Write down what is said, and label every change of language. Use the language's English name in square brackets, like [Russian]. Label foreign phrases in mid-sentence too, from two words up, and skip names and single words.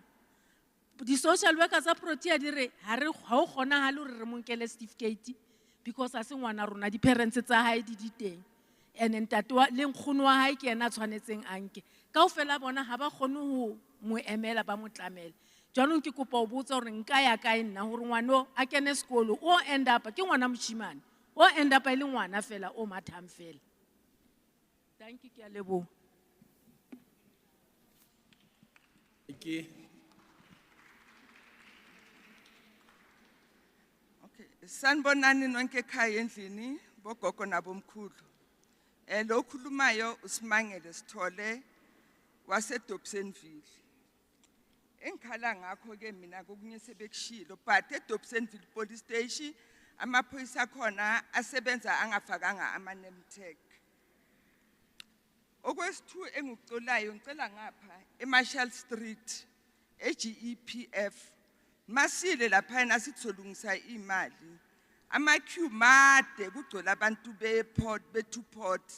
[Southern Sotho] Di [English] social workers [Southern Sotho] a Protea di re ha o gona ha le re mo nkele certificate because a se ngwana rona di parents tsa hae di diteng. And ntate wa le nkgono wa hae ke yena tshwanetseng anke kaofela bona ha ba kgone ho mo emela ba mo tlamela. Jwanong ke kopa o botsa hore nka ya kae nna hore ngwana a kene sekolo o [English] end up [Southern Sotho] ke ngwana moshimane o [English] end up [Southern Sotho] ile ngwana fela o mathang fela. [English] Thank you, [Southern Sotho] ke a leboha. [English] Okay. [Zulu] Sanibonani nonke ekhaya endlini bogogo nabomkhulu. Lo khulumayo uSimangele Sithole waseDobsonville. Engikhala ngakho ke mina kokunye sebekushilo but eDobsonville Police Station amaphoyisa khona asebenza angafakanga ama- [English] name tag. [Zulu] Okwesithu engikucolayo ngicela ngapha eMarshall Street eGEPF masile lapha nasitholungisa imali ama-queue made kugcwele abantu be- [English] two ports.